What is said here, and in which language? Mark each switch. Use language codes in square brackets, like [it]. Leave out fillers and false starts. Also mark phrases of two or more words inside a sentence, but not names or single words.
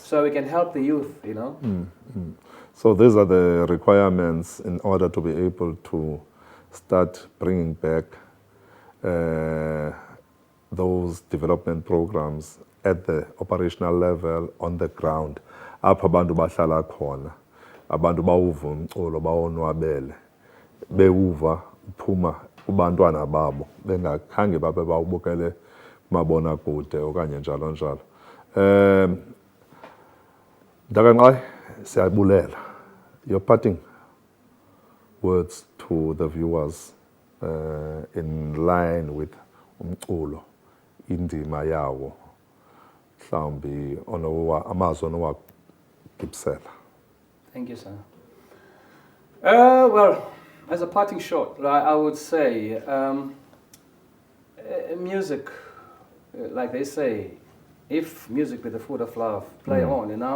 [en] So we can help the youth, you know. So these are the requirements in order to be able to start bringing back those development programs at the operational level on the ground. [xh] Apha abantu bahlala khona, abantu bawuva umculo bawonwabele, bewuva uphuma kubantwana babo bengakhange babe bawubukele mabona kude okanye njalo njalo. Ntakanqayi, siyabulela. [en] Your parting words to the viewers in line with [xh] umculo, indima yawo. [en] Thank you, sir. Well, as a parting shot, I would say music, like they say, if music be the food of love, play on, you know.